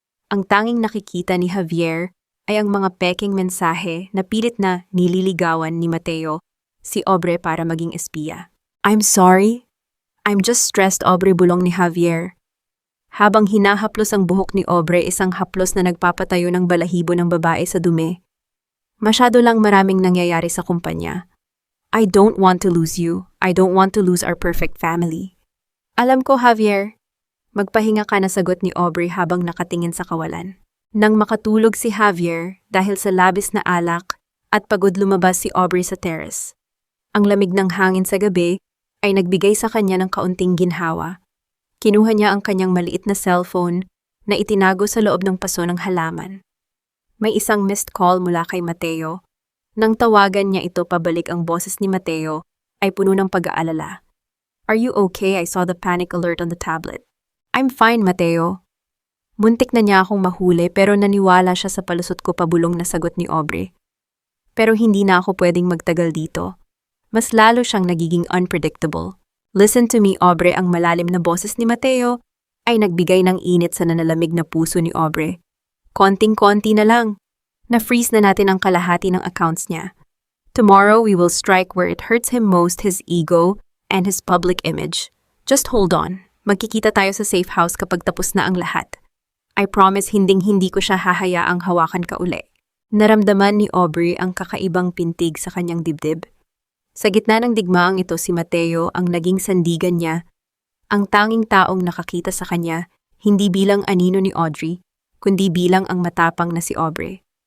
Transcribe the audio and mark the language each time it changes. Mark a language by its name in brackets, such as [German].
[Filipino] Ang tanging nakikita ni Javier ay ang mga peking mensahe na pilit na nililigawan ni Mateo si Aubrey para maging espiya. [English] I'm sorry. I'm just stressed, [Filipino] Aubrey, bulong ni Javier. Habang hinahaplos ang buhok ni Aubrey, isang haplos na nagpapatayo ng balahibo ng babae sa dumi. Masyado lang maraming nangyayari sa kumpanya. [English] I don't want to lose you. I don't want to lose our perfect family. [Filipino] Alam ko, [English] Javier. [Filipino] Magpahinga ka, na sagot ni Aubrey habang nakatingin sa kawalan. Nang makatulog si Javier dahil sa labis na alak at pagod, lumabas si Aubrey sa terrace. Ang lamig ng hangin sa gabi ay nagbigay sa kanya ng kaunting ginhawa. Kinuha niya ang kanyang maliit na cellphone na itinago sa loob ng paso ng halaman. May isang missed call mula kay Mateo. Nang tawagan niya ito pabalik, ang boses ni Mateo ay puno ng pag-aalala. [English] "Are you okay? I saw the panic alert on the tablet." "I'm fine, [Filipino] Mateo." Muntik na niya akong mahuli pero naniwala siya sa palusot ko pabulong na sagot ni Aubrey. Pero hindi na ako pwedeng magtagal dito. Mas lalo siyang nagiging unpredictable. [English] "Listen to me, [Filipino] Aubrey." Ang malalim na boses ni Mateo ay nagbigay ng init sa nanalamig na puso ni Aubrey. Konting-konti na lang. Na-freeze na natin ang kalahati ng accounts niya. [English] Tomorrow we will strike where it hurts him most, his ego and his public image. Just hold on. [Filipino] Magkikita tayo sa safe house kapag tapos na ang lahat. [English] I promise [Filipino] hinding-hindi ko siya hahayaang hawakan ka uli. Naramdaman ni Aubrey ang kakaibang pintig sa kanyang dibdib. Sa gitna ng digmaang ito, si Mateo ang naging sandigan niya, ang tanging taong nakakita sa kanya, hindi bilang anino ni Audrey, kundi bilang ang matapang na si Aubrey.